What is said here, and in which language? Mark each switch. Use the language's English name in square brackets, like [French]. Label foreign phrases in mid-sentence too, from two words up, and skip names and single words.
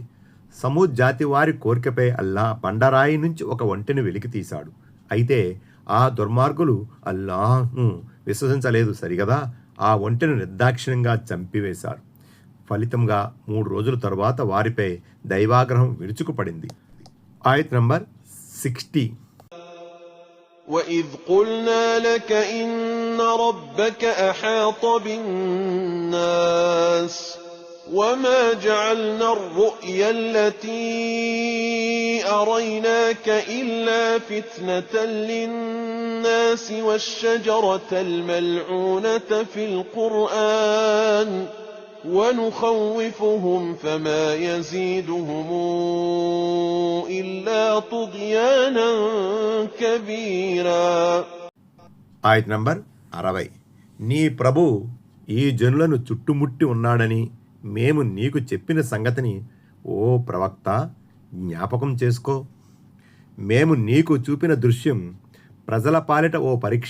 [Telugu] సమూద్ జాతి వారి కోరికపై అల్లా బండరాయి నుంచి ఒక ఒంటెను వెలికి తీశాడు. అయితే ఆ దుర్మార్గులు అల్లాహ్ను విశ్వసించలేదు సరిగదా, ఆ ఒంటెను నిర్దాక్షిణ్యంగా చంపివేశారు. ఫలితంగా 3 రోజుల తరువాత వారిపై దైవాగ్రహం విరుచుకుపడింది. ఆయత్ నంబర్ 60. [Arabic] وَإِذْ قُلْنَا لَكَ إِنَّ رَبَّكَ أَحَاطَ بِالنَّاسِ وَمَا جَعَلْنَا الرُّؤْيَا الَّتِي أَرَيْنَاكَ إِلَّا فِتْنَةً لِلنَّاسِ وَالشَّجَرَةَ الْمَلْعُونَةَ فِي الْقُرْآنِ وَنُخَوِّفُهُمْ فَمَا يَزِيدُهُمْ إِلَّا طُغْيَانًا كَبِيرًا. [Telugu] ఆయత్ నంబర్ 60. నీ ప్రభు ఈ జనులను చుట్టుముట్టి ఉన్నాడని మేము నీకు చెప్పిన సంగతిని ఓ ప్రవక్త జ్ఞాపకం చేసుకో. మేము నీకు చూపిన దృశ్యం ప్రజల పాలిట ఓ పరీక్ష.